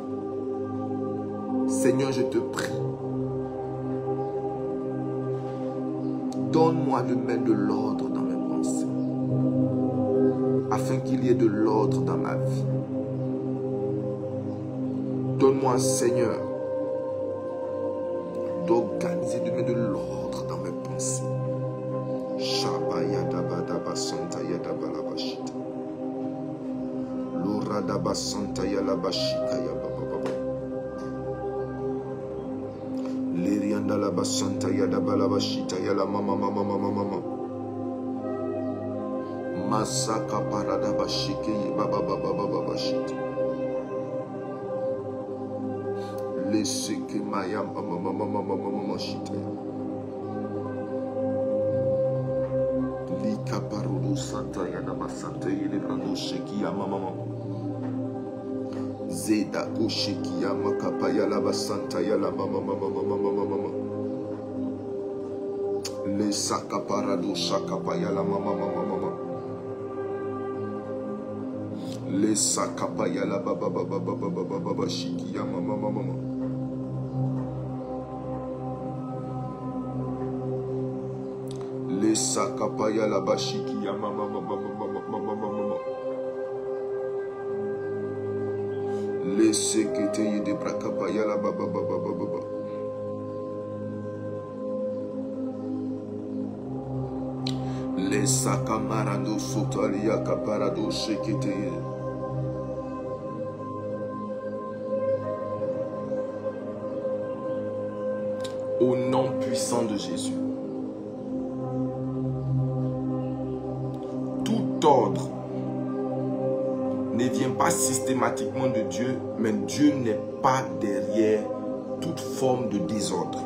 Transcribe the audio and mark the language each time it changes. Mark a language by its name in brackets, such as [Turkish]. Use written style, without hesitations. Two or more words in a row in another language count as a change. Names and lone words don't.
[French] Seigneur, je te prie, donne-moi de mettre de l'ordre dans mes pensées, afin qu'il y ait de l'ordre dans ma vie. Donne-moi, Seigneur, d'organiser, de mettre de l'ordre dans mes pensées. Shabayadabadaba Santa Yadabalabashita. Luradaba Santa Yalabashika Yabababa. Liriandalaba Santa Yadabalabashita Yalamama Mama Mama Mama. Masaka Paradabashike Yabababababashita. Leseke Maya Mama Mama Mama Mama Shita. Likaparudu Santa Yadaba Santa Yelebrando Sheki Yamama. Zeda Kosheki Yamakapa Yalaba Santa Yalamama Mama Mama Mama. Lesaka Parado Shakapa Yalamama Mama Mama. Lesaka Yalaba Baba Baba Baba Baba Shiki Yamama Mama. Les sakapaya la bashiki ya mama mama mama mama mama. Les sekete de brakapaya la baba baba baba. Les sakamarando sotalia kaparado sekete. Au nom puissant de Jésus. Ordre ne vient pas systématiquement de Dieu, mais Dieu n'est pas derrière toute forme de désordre.